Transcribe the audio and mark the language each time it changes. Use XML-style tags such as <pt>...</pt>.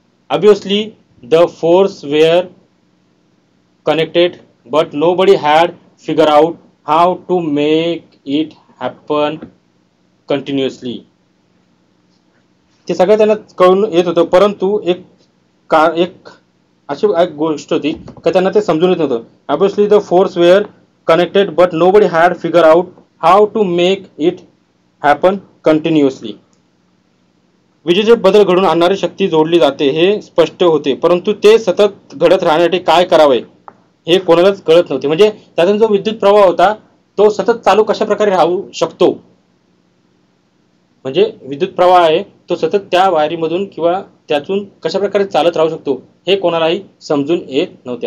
<en>Obviously the force were connected but nobody had figure out how to make it happen continuously.</en> <mr>ते सगळं त्यांना कळून येत होतं, परंतु एक अशी एक गोष्ट होती का त्यांना ते समजून येत नव्हतं.</mr> <en>Obviously the force were connected but nobody had figured out how to make it happen continuously.</en> <mr>विजेचे बदल घडून आणणारी शक्ती जोडली जाते हे स्पष्ट होते, परंतु ते सतत घडत राहण्यासाठी काय करावे हे कोणालाच कळत नव्हते. म्हणजे त्यातून जो विद्युत प्रवाह होता तो सतत चालू कशा प्रकारे राहू शकतो, म्हणजे विद्युत प्रवाह आहे तो सतत त्या वायरीमधून किंवा त्यातून कशा प्रकारे चालत राहू शकतो हे कोणालाही समजून येत नव्हते.</mr>